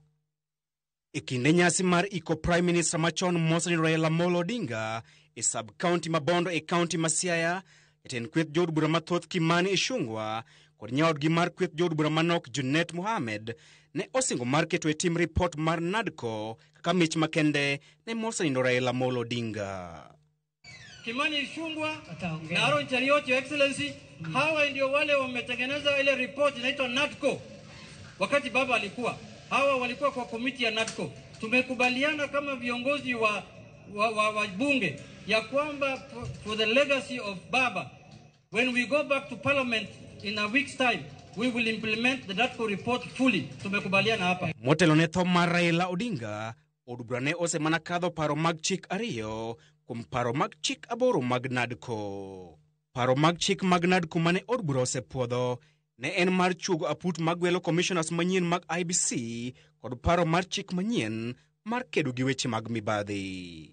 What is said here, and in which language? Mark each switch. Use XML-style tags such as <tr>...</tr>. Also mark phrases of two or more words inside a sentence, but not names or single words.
<luo>E kinde nyasi mar iko Prime Minister machon Mosni Raila Amolo Odinga e sub-county Mabondo e county ma Siaya, jatend kweth jo od bura mathoth Kimani Ichung'wah kod nyaodgi mar kweth jo od bura manok Junet Mohamed ne osingo mar keto e tim report mar NADCO kaka mich makende ne Mosni Raila Amolo Odinga.</luo> <sw>Kimani Ichung'wah na Aaron Cheriot,</sw> <en>Your Excellency,</en> <sw>hawa ndio wale wametengeneza ile report inaitwa NADCO. Wakati baba alikuwa, hawa walikuwa kwa komiti ya NADCO. Tumekubaliana kama viongozi wa bunge ya kwamba</sw> <en>for the legacy of Baba, when we go back to parliament in a week's time, we will implement the NADCO report fully.</en> <sw>Tumekubaliana hapa.</sw> <luo>Motelo ne tho mar Raila Odinga, od bura ne osemana kadho paro mag chik ariyo kuom paro mag chik aboro mag NADCO. Paro mag chik mag NADCO mane od bura osepuodho ne en mar chugo aput mag welo commissioners manyien mag IBC kod paro mar chik manyien mar kedo gi weche mag mibadhi.</luo>